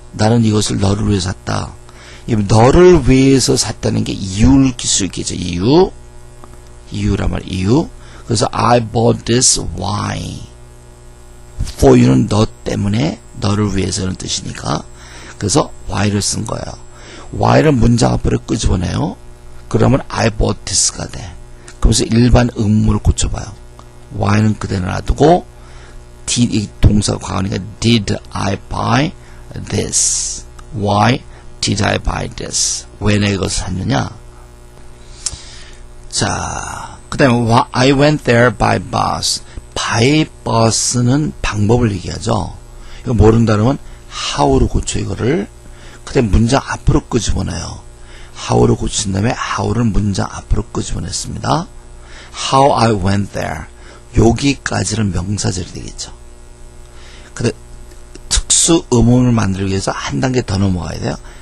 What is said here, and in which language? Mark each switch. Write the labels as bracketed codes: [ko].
[ko] 나는 이것을 너를 위해서 샀다. 너를 위해서 샀다는 게 이유를 낄 수 있겠죠. 이유란 말, 이유. [en] 그래서 I bought this why. [ko] for you는 너 때문에, 너를 위해서는 뜻이니까. 그래서 why를 쓴 거예요. why를 문장 앞으로 끄집어내요. 그러면 [en] I bought this [ko] 가 돼. 그래서 일반 의문문을 고쳐봐요. why는 그대로 놔두고 이 동사 과거니까 [en] did I buy this? Why did I buy this? [ko] 왜 내가 이것을 샀느냐? [en] 자, 그 다음에 I went there by bus. [ko] by bus는 방법을 얘기하죠. 이거 모른다 그러면 how로 고쳐 이거를. 그 다음에 문장 앞으로 끄집어내요. how로 고친 다음에 how를 문장 앞으로 끄집어냈습니다. [en] How I went there. [ko] 여기까지는 명사절이 되겠죠. 근데 특수 의문을 만들기 위해서 한 단계 더 넘어가야 돼요.